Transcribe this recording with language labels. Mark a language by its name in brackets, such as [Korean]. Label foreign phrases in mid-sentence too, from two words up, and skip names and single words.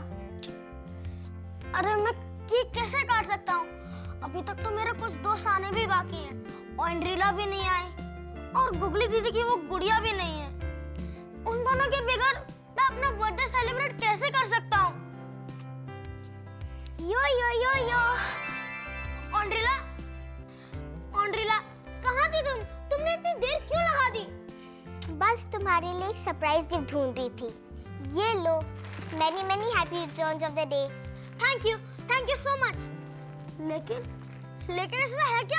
[Hindi] अरे मैं केक कैसे काट सकता हूँ? अभी तक तो मेरे कुछ दोस्त आने भी बाकी हैं और एंड्रीला भी नहीं आई और गुगली दीदी की वो गुड़िया भी नहीं है। उन दोनों के बगैर मैं अपना [English] birthday celebrate [Hindi] कैसे कर सकता हूँ? यो यो यो यो एंड्रीला, एंड्रीला कहाँ थी तुम? तुमने इतनी देर क्यों लगा दी? बस तुम्हारे लिए एक [English] surprise gift [Hindi] ढूंढ रही थी। ये लो, [English] many many happy returns of the day. Thank you so much. [Hindi] लेकिन इसमें है क्या?